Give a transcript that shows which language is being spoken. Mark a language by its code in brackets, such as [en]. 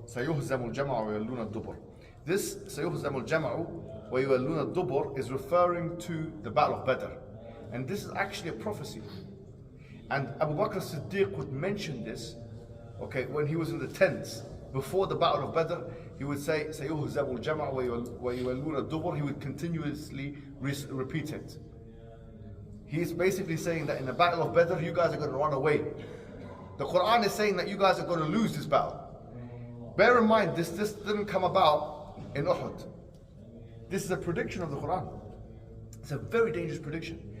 [ar] سَيُهْزَمُ الْجَمْعُ وَيُوَلُّونَ الدُّبُرَ. [en] This [ar] سَيُهْزَمُ الْجَمْعُ وَيُوَلُّونَ الدُّبُرَ [en] is referring to the Battle of Badr. And this is actually a prophecy. And Abu Bakr as-Siddiq would mention this, okay, when he was in the tents before the Battle of Badr. He would say, [ar] سَيُهْزَمُ الْجَمْعُ وَيُوَلُّونَ الدُّبُرَ. [en] He would continuously repeat it. He's basically saying that in the Battle of Badr, you guys are going to run away. The Quran is saying that you guys are going to lose this battle. Bear in mind, this didn't come about in Uhud. This is a prediction of the Quran. It's a very dangerous prediction.